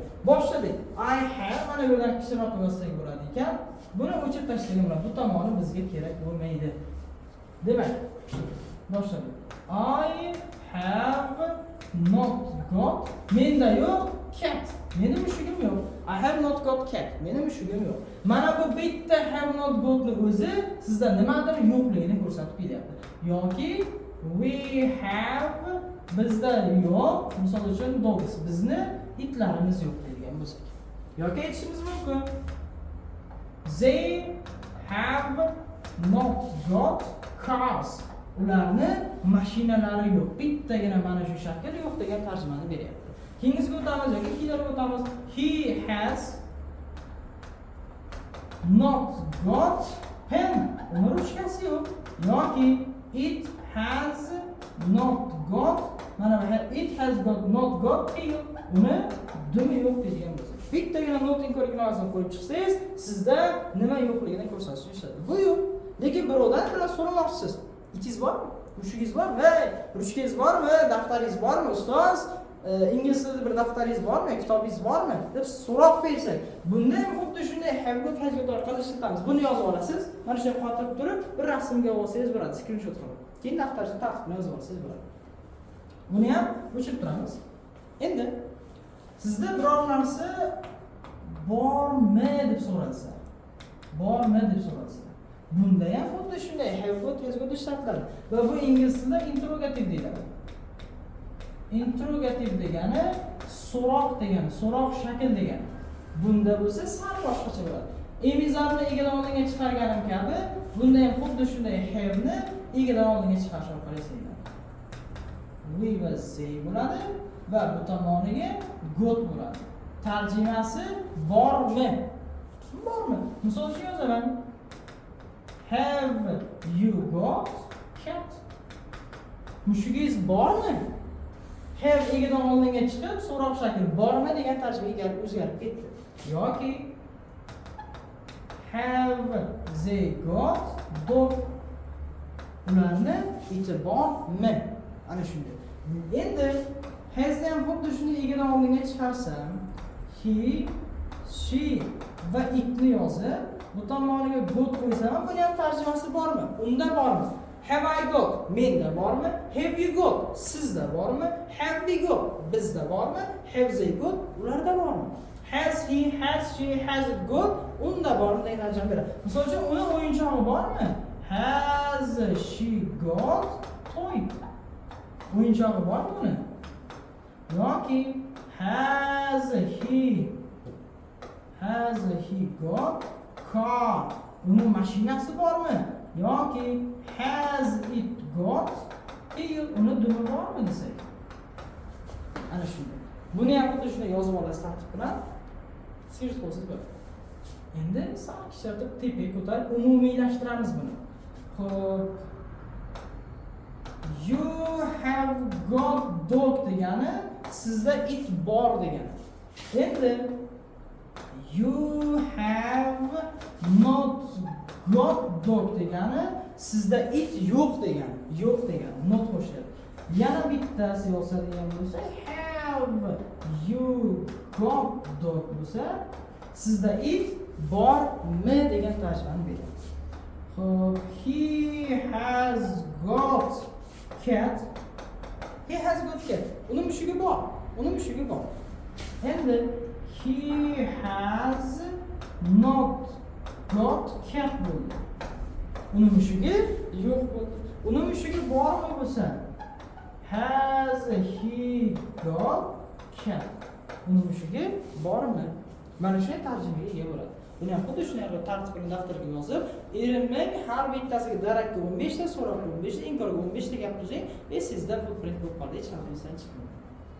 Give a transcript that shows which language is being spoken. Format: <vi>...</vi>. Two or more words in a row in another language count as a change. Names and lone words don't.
<uz>Boshladik.</uz> <en>I have</en> <uz>mana bu yerdan kichikroq yozsak bo'ladi ekan. Buni o'chirib tashlagan bo'ladi. Bu tomoni bizga kerak bo'lmaydi. Demak, boshladik.</uz> <en>I have not got.</en> <uz>Menda yo'q cat. Meni mushugim yo'q.</uz> <en>I have not got cat.</en> <uz>Meni mushugim yo'q. Mana bu bitta</uz> <en>have not got</en> <uz>ni o'zi sizda nimadir yo'qligini ko'rsatib beryapti.</uz> <en>Yoki we have,</en> <uz>bizda yo'q, misol uchun dogs, bizni itlarimiz yo'q degan bo'lsak. Yoki aytishimiz mumkin.</uz> <en>They have not got cars.</en> <uz>Ularni mashinalari yo'q. Bittagina mana shu shakl yo'q degan tarjimani beryapti. Keyingisiga o'tamiz yoki keyinlarga o'tamiz.</uz> <en>He has not got pen.</en> <uz>Uni ruchkasi yo'q. Yoki</uz> <en>it has not got,</en> <uz>mana bu yer</uz> <en>it has got not got tail.</en> <uz>Uni dumi yo'q degan bo'lsa. Bittagina not inkorreklamasini qo'yib chiqsangiz, sizda nima yo'qligini ko'rsatish ishlatadi. Bu yo'q. Lekin birovdan bilan so'ramoqchisiz. Itingiz bormi? Mushugingiz bor va ruchkangiz bormi, daftaringiz bormi, ustoz? Ingliz tilida bir daftaringiz bormi, kitobingiz bormi deb so'roq bersak, bunda ham xuddi shunday</uz> <en>have got</en> <uz>orqali ishlatamiz. Buni yozib olasiz. Mana shunday qotirib turib, bir rasmga olsangiz bo'ladi, screenshot qilib. Keyin daftaringizni tartibini yozib olsangiz bo'ladi. Buni ham o'chirib turamiz. Endi sizda biror narsa bormi deb so'ralsa, bunda ham xuddi shunday</uz> <en>have got</en> <uz>ishlatiladi. Va bu ingliz tilida interrogativ deyiladi. Interrogativ degani so'roq degani, so'roq shakl degani. Bunda bo'lsa sal boshqacha bo'ladi. Emizarni egadan oldinga chiqarganim kabi, bunda ham xuddi shunday have ni egadan oldinga chiqarish orqali yasaladi. We va they bo'ladi va bu tomoniga got bo'ladi. Tarjimasi bormi? Misol uchun yozaman.</uz> <en>Have you got cat?</en> <uz>Mushugingiz bormi? Have egadan oldinga chiqib, so'roq shakli bormi degan tarjimaga o'zgarib ketdi.</uz> <en>Yoki have they got dog?</en> <uz>Ularni iti bormi? Ana shunday. Endi has ham xuddi shuni egadan oldinga chiqarsam,</uz> <en>he, she</en> <uz>va itni yozib, bu tomoniga got qo'ysam, buni ham tarjimasi bormi? Unda bormi?</uz> <en>Have I got?</en> <uz>Menda bormi?</uz> <en>Have you got?</en> <uz>Sizda bormi?</uz> <en>Have we got?</en> <uz>Bizda bormi?</uz> <en>Have they got?</en> <uz>Ularda bormi?</uz> <en>Has he, has she, has it got?</en> <uz>Unda bormi degan tarjima beradi. Misol uchun, uni o'yinchog'i bormi?</uz> <en>Has she got toy?</en> <uz>O'yinchog'i bormi uni? Yoki</uz> <en>has he got car?</en> <uz>Uni mashinasi bormi? Yoki</uz> <en>has it got tail?</en> <uz>Uni dumi bormi desak? Ana shunday. Buni ham xuddi shunday yozib olasiz tartib bilan. Sirj qo'ysiz bo'ladi. Endi sal kishatib tepaga ko'tarib umumiylashtiramiz buni. Xo'p.</uz> <en>You have got dog</en> <uz>degani sizda it bor degani. Endi</uz> <en>you have not got dog</en> <uz>degani sizda it yo'q degani. Not qo'shiladi. Yana bittasi yozadigan bo'lsa</uz> <en>have you got dog</en> <uz>bo'lsa sizda it bormi degan tarjimani beradi. Xo'p,</uz> <en>he has got cat. He has got cat.</en> <uz>Uni mushugi bor. Endi</uz> <en>he has not got cat</en> <uz>bo'ldi. Uni mushugi yo'q bo'ldi. Uni mushugi bormi bo'lsa?</uz> <en>Has he got cat?</en> <uz>Uni mushugi bormi? Mana shunday tarjimaga ega bo'ladi. Buni ham xuddi shunday tartib bilan daftarga yozib, erinmang, har bittasiga darakka 15 ta, so'roqqa 15 ta, inkorga 15 ta gap tuzing, sizda footprint bo'lib qoldi, hech qanday chiqmaydi.</uz>